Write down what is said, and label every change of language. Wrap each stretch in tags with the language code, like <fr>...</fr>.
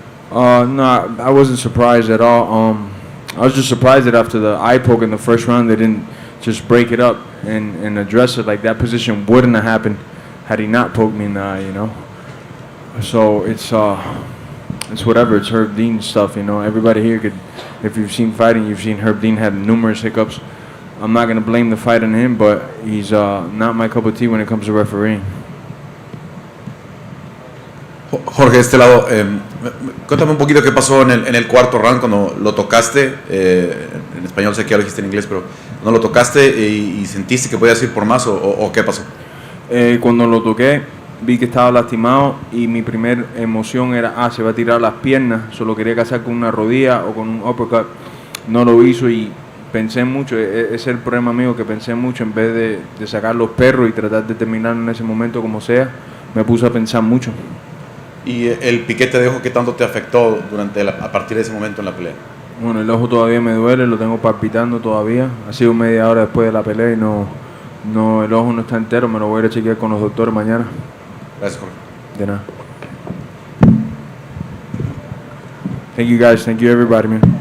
<en>No, I wasn't surprised at all. I was just surprised that after the eye poke in the first round, they didn't just break it up and address it. Like that position wouldn't have happened had he not poked me in the eye, you know. So it's whatever. It's Herb Dean stuff, you know. Everybody here could, if you've seen fighting, you've seen Herb Dean had numerous hiccups. I'm not gonna blame the fight on him, but he's not my cup of tea when it comes to refereeing.</en> <es>Jorge, de este lado, cuéntame un poquito qué pasó en el cuarto round cuando lo tocaste. En español sé que ya lo dijiste en inglés, pero cuando lo tocaste y sentiste que podías ir por más o qué pasó. Cuando lo toqué, vi que estaba lastimado y mi primera emoción era, se va a tirar las piernas, solo quería casar con una rodilla o con un uppercut. No lo hizo y pensé mucho, ese es el problema mío, que pensé mucho en vez de sacar los perros y tratar de terminar en ese momento como sea, me puse a pensar mucho. ¿Y el piquete de ojo qué tanto te afectó a partir de ese momento en la pelea? Bueno, el ojo todavía me duele, lo tengo palpitando todavía. Ha sido media hora después de la pelea y el ojo no está entero, me lo voy a ir a chequear con los doctores mañana. Gracias, Jorge. De nada.</es> <en>Thank you guys, thank you everybody, man.</en>